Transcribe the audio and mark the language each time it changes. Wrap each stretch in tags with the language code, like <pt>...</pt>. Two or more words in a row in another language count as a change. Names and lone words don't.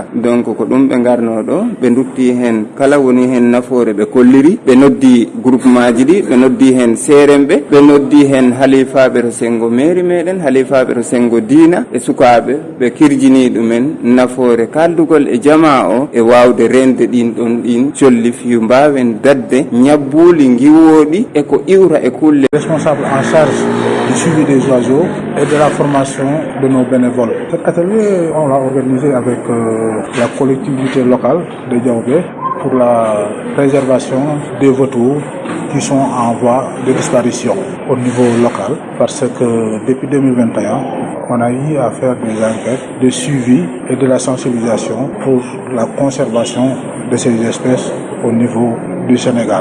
<ff>donc ko ɗum ɓe garno ɗo ɓe dutti hen kala woni hen nafoore ɓe kolliri, ɓe noddi groupement ji ɗi, ɓe noddi hen seremɓe, ɓe noddi hen halifaɓe to sengo mairie meɗen, halifaɓe to sengo diina e sukaɓe, ɓe kirjini ɗumen nafoore kaldugol e jama o e wawde rende ɗin ɗon ɗin colli fiyu mbawen dadde ñabbuli giwoɗi e ko iwra e kulle.</ff> <fr>Responsable en charge du suivi des oiseaux et de la formation de nos bénévoles. Cet atelier, on l'a organisé avec la collectivité locale de Diaoubé pour la préservation des vautours qui sont en voie de disparition au niveau local, parce que depuis 2021, on a eu à faire des enquêtes de suivi et de la sensibilisation pour la conservation de ces espèces au niveau du Sénégal.</fr>